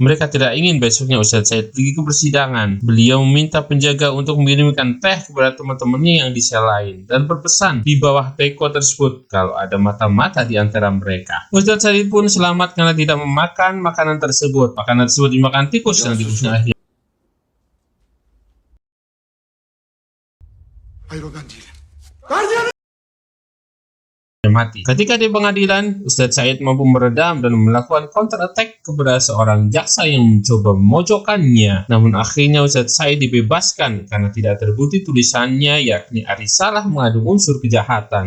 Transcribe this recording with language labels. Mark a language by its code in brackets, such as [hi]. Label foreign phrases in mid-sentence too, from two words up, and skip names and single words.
[id] Mereka tidak ingin besoknya Ustadz Said pergi ke persidangan. Beliau meminta penjaga untuk mengirimkan teh kepada teman-temannya yang di sel lain dan berpesan di bawah teko tersebut kalau ada mata-mata di antara mereka. Ustadz Said pun selamat karena tidak memakan makanan tersebut. Makanan tersebut dimakan tikus dan tikusnya akhirnya [tr] Hayır o ben değilim. [id] mati. Ketika di pengadilan, Ustadz Said mampu meredam dan melakukan [en] counter attack [id] kepada seorang jaksa yang mencoba memojokkannya. Namun akhirnya Ustadz Said dibebaskan karena tidak terbukti tulisannya, yakni Arisalah mengandung unsur kejahatan.